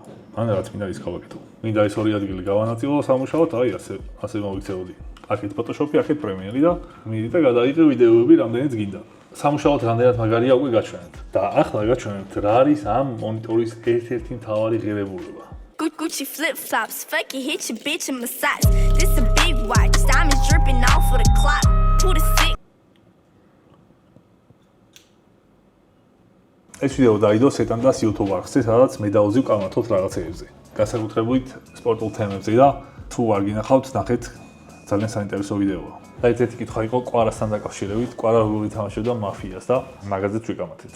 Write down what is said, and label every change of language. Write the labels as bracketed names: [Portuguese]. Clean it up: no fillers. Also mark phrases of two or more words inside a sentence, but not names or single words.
[Georgian] ან რაც მინდა ის გავაკეთო. მინდა ეს ორი ადგილი გავანაწილო სამუშაოდ, აი ასე მოვიქცეოდი. აქეთ Photoshop-ი, აქეთ Premiere-ი და მიდი და გადაიღე ვიდეოები რამდენიც გინდა. სამუშაოდ რამდენად მაგარია უკვე გაჩვენეთ. და ახლა გაჩვენებთ რა არის ამ მონიტორის ერთ-ერთი მთავარი ღირებულება. [English] Gucci flip flops, fuck it, hit your bitch and massage. This a big watch, diamonds dripping off of the clock. Who the sick? [Georgian] ეს ვიდეო დაიდო სეტანდას YouTube არხზე, სადაც მე დავზივ კამათობთ რაღაცეებზე. განსაკუთრებით სპორტულ თემებზე და თუ არ გინახავთ, ნახეთ ძალიან საინტერესო ვიდეოა. და ერთ-ერთი კითხვა იყო კვარასთან დაკავშირებით, კვარა როგორ ითამაშებდა მაფიას და მაგაზეც ვიკამათეთ.